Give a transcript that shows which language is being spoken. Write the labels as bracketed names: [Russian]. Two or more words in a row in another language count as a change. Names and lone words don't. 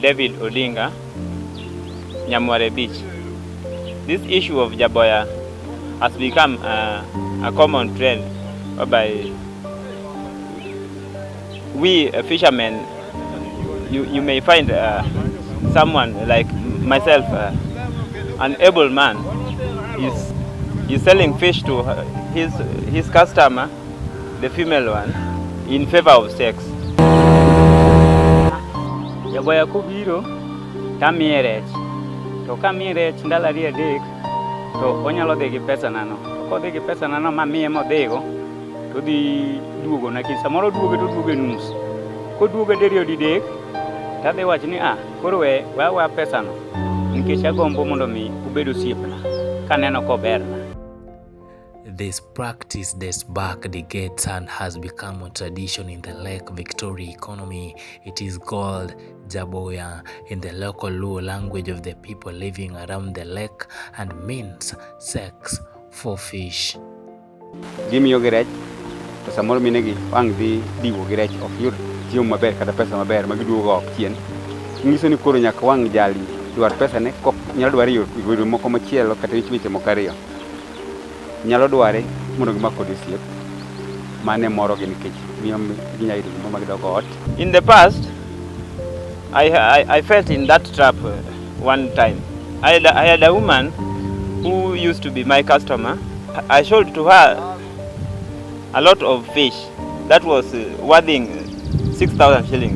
[English] David Odinga, Nyamware Beach. This issue of Jaboya has become a common trend whereby we fishermen, you may find someone like myself, an able man, is selling fish to his customer, the female one, in favor of sex. [Luo (Kenya and Tanzania)] Jaboya kubiro tamiye rech, to kamiye rech ndalo ariyo adek to onyalo dhi gi pesa nano. To kodhi gi pesa nano mamiye modhigo to dhi duogo na kisa moro duogo to duogo nus. Koduogo diriyo didek tadhi wacho ni koro we pesa no nikech agombo mondo mi ubed osiepna kaneno koberna. [English] This practice dates back decades and has become a tradition in the Lake Victoria economy. It is called Jaboya in the local Luo language of the people living around the lake and means sex for fish. [Luo (Kenya and Tanzania)] Gimiyo gi rech to samoro minegi wang' dhi diwo gi rech ok yud chiemo maber kata pesa maber ma giduogo ok chien. Nyiso ni koro nyaka wang' jali dwar pesa ne kok nyalo dware yore moko machielo kata weche moko ariyo. Nyalo dware mondo gimak kod osiep mane moro gi nikech miyo ginya yudo gima magidogo ot. [English] In the past, I felt in that trap one time. I had a woman who used to be my customer. I sold to her a lot of fish that was worth 6,000 shillings.